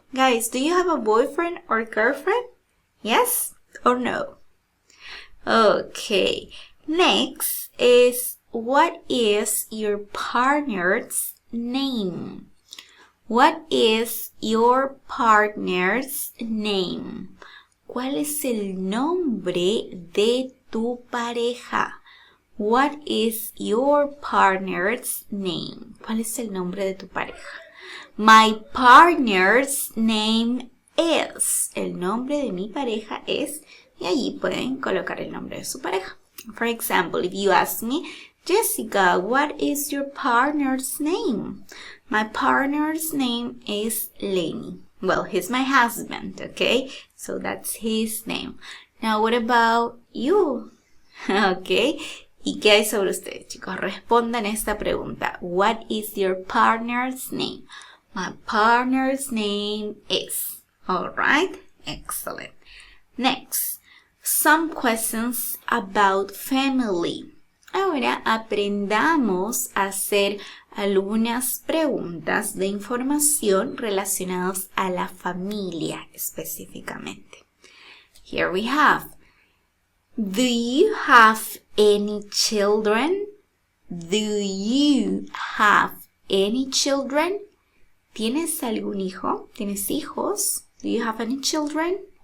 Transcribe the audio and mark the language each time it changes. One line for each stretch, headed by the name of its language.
English: Guys, do you have a boyfriend or girlfriend? Yes or no? Okay. Next is, what is your partner's name? What is your partner's name?
Spanish: ¿Cuál es el nombre de tu pareja?
English: What is your partner's name?
Spanish: ¿Cuál es el nombre de tu pareja?
English: My partner's name is.
Spanish: El nombre de mi pareja es. Y allí pueden colocar el nombre de su pareja.
English: For example, if you ask me, Jessica, what is your partner's name? My partner's name is Lenny. Well, he's my husband, okay? So that's his name. Now, what about you? Okay.
Spanish: ¿Y qué hay sobre ustedes, chicos? Respondan esta pregunta.
English: What is your partner's name? My partner's name is. All right? Excellent. Next, some questions about family.
Spanish: Ahora aprendamos a hacer algunas preguntas de información relacionadas a la familia específicamente.
English: Here we have. Do you have any children? Do you have any children?
Spanish: ¿Tienes algún hijo? ¿Tienes hijos?
English: Do you have any children?